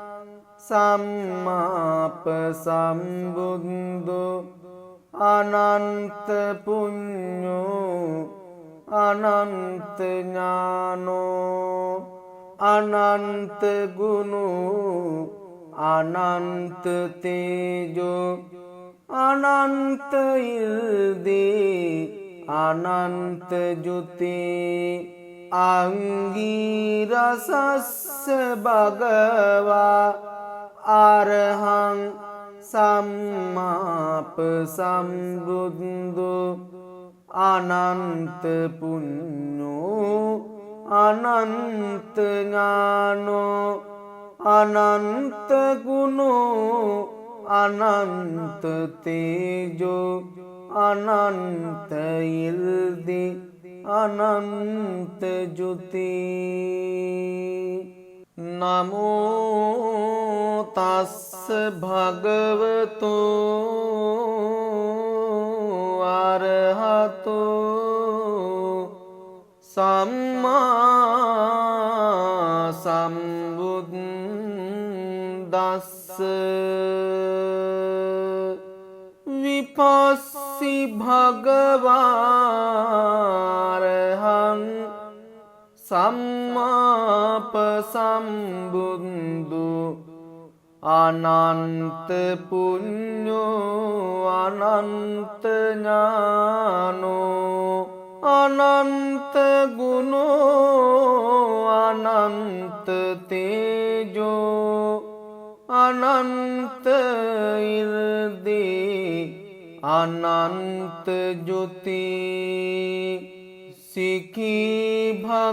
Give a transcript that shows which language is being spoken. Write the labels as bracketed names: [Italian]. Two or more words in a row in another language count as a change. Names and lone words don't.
[Pali] සම්මාප සම්බුද්ධෝ අනන්ත පුඤ්ඤෝ අනන්ත ඥානෝ අනන්ත ගුණෝ අනන්ත තේජෝ අනන්ත ඉල්දී අනන්ත ජුති අංගීරසස්ස භගවා අරහං සම්මාප සම්බුද්ධෝ අනන්ත පුඤ්ඤෝ අනන්ත ඥානෝ අනන්ත ගුණෝ අනන්ත තේජෝ අනන්ත ඉල්දි අනන්ත ජුති නමෝ තස්ස භගවතු අරහතෝ සම්මා සම්බුද්දස්ස විපස්සි භගවාරහං සම්මාප සම්බුද්ධු අනන්ත පුඤ්ඤෝ අනන්ත ඥානෝ අනන්ත ගුණෝ අනන්ත තේජෝ අනන්ත ඉල්දී අනන්ත ජුති සිකී